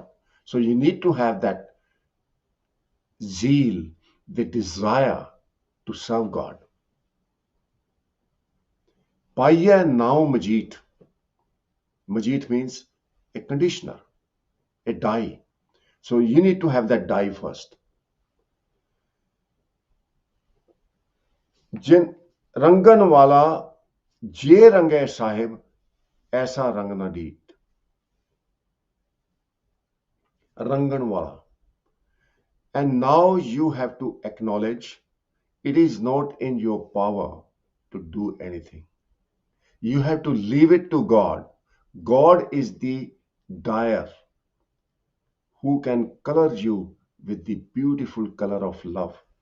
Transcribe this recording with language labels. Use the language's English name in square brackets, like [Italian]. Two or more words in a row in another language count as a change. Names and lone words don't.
[English] So you need to have that zeal, the desire to serve God. Paya now Majit. Majit means a conditioner, a dye. So you need to have that dye first. [Punjabi] ਜਿਨ ਰੰਗਨ ਵਾਲਾ ਜੇ ਰੰਗੇ ਸਾਹਿਬ ਐਸਾ ਰੰਗ ਨਾ ਡੀਠ. ਰੰਗਨ ਵਾਲਾ. [English] And now you have to acknowledge it is not in your power to do anything. You have to leave it to God. God is the dyer who can color you with the beautiful color of love.